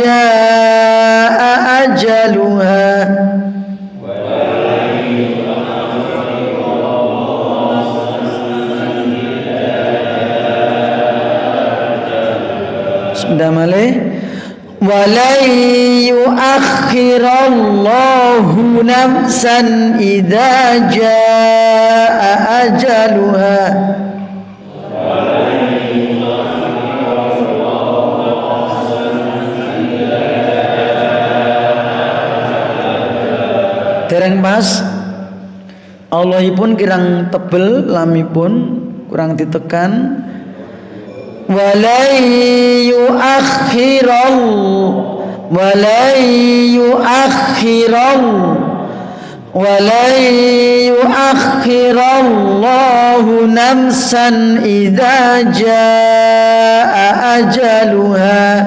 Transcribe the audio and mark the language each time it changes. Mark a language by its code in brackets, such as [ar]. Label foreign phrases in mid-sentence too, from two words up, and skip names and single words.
[ar] جاء أجلها بسم الله الرحمن الرحيم ولن يؤخر الله نفسا إذا جاء أجلها [jv] dereng pas Allahipun kirang tebel lamipun kurang ditekan walan [ar] يؤخر الله نفسا إذا جاء أجلها